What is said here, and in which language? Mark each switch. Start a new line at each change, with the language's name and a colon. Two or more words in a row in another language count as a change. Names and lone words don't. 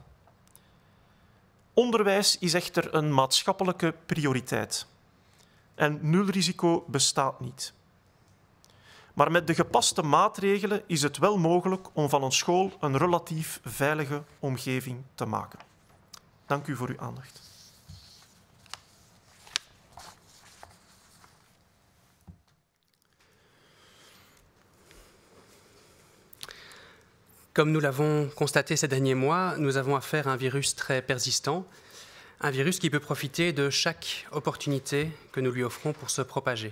Dutch: Onderwijs is echter een maatschappelijke prioriteit. En nulrisico bestaat niet. Maar met de gepaste maatregelen is het wel mogelijk om van een school een relatief veilige omgeving te maken. Dank u voor uw aandacht.
French: Comme nous l'avons constaté ces derniers mois, nous avons affaire à un virus très persistant, un virus qui peut profiter de chaque opportunité que nous lui offrons pour se propager.